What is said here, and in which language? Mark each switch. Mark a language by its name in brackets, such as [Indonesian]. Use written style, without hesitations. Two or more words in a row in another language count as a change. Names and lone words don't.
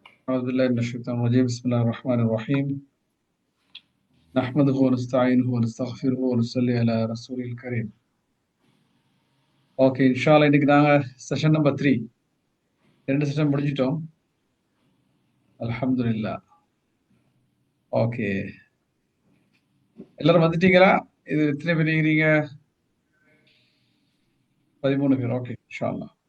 [Arabic] أعوذ بالله من الشيطان الرجيم بسم الله الرحمن الرحيم نحمده ونستعينه ونستغفره ونصلي على رسوله الكريم. [Tamil] ஓகே இன்ஷால்லா இன்னைக்கு நாங்கள் [English] session number [Tamil] 3 2 செஷன் முடிஞ்சிட்டோம். அல்ஹம்துலில்லாஹ். ஓகே, எல்லாரும் வந்துட்டீங்களா? இது எத்தனை பேர் இருக்கிறீங்க? 13 பேர். ஓகே இன்ஷால்லா.